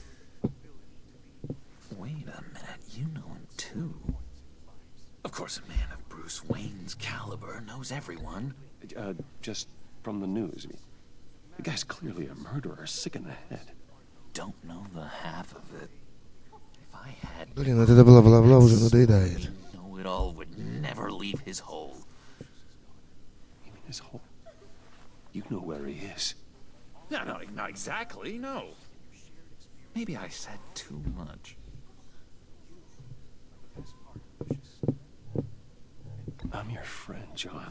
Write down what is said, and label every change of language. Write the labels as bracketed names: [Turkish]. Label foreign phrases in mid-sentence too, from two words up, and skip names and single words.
[English] Wait a minute, you know him too. Of course, a man of Bruce Wayne's caliber knows everyone. Just from the news. I mean, the guy's clearly a murderer, sick in the head. Don't know the half of it. If I had... [Russian] Блин, вот это бла-бла-бла уже надоедает. [English] Know it all would never leave his hole. You mean his hole? You know where he is. No, not exactly, no. Maybe I said too much. I'm your friend, John.